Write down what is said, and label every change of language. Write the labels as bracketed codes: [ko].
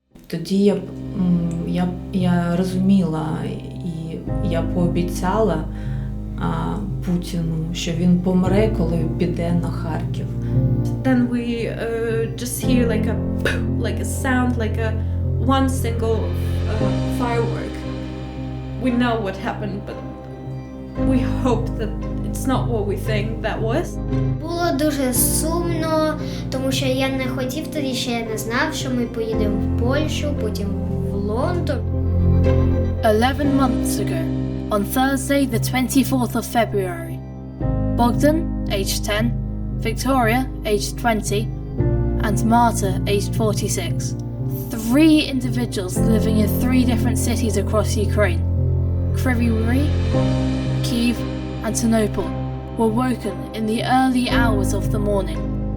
[uk] тоді я розуміла і я пообіцяла Путіну, що він помре, коли піде на Харків. [en] Then we just hear like a sound, like a one single firework. We know what happened, but we hope that it's not what we think that was. [uk] Було дуже сумно, тому що я не хотів тоді, ще я не знав, що ми поїдемо в Польщу, потім в Лондон. [en] 11 months ago, on Thursday the 24th of February, Bogdan, aged 10, Victoria, aged 20, and Marta, aged 46. 3 individuals living in 3 different cities across Ukraine, Kryvyi Rih, Kyiv, and Ternopil, were woken in the early hours of the morning.